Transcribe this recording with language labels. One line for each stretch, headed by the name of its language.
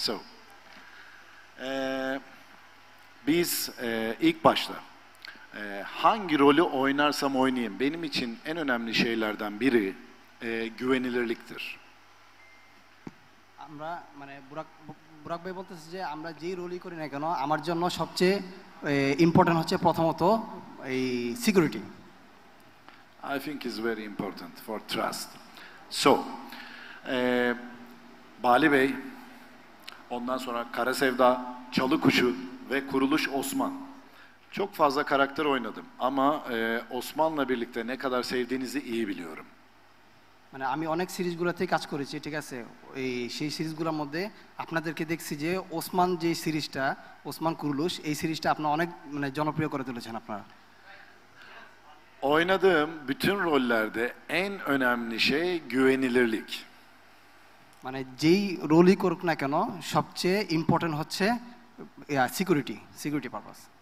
Turkish: So, biz ilk başta hangi rolü oynarsam oynayayım, benim için en önemli şeylerden biri güvenilirliktir.
Bangla: আমরা মানে বুরাক ভাই বলতেছে যে আমরা যেই রোলই করি না কেন আমার জন্য সবচেয়ে ইম্পর্টেন্ট হচ্ছে প্রথমত এই security.
English: I think is very important for trust.
Turkish: So, Bali Bey, ondan sonra Kara Sevda, Çalı Kuşu ve Kuruluş Osman. Çok fazla karakter oynadım ama Osman'la birlikte ne kadar sevdiğinizi iyi biliyorum.
Bangla: মানে আমি অনেক সিরিজগুলোতেই কাজ করেছি, ঠিক আছে? এই সেই সিরিজগুলোর মধ্যে আপনাদেরকে দেখছি যে ওসমান যে সিরিজটা, ওসমান কুরুলুশ, এই সিরিজটা আপনারা অনেক মানে জনপ্রিয় করে তুলেছেন আপনারা।
Turkish: Oynadığım bütün rollerde en önemli şey güvenilirlik.
Bangla: মানে যেই রোলই করুক না কেন সবচেয়ে ইম্পর্টেন্ট হচ্ছে সিকিউরিটি পারপাস।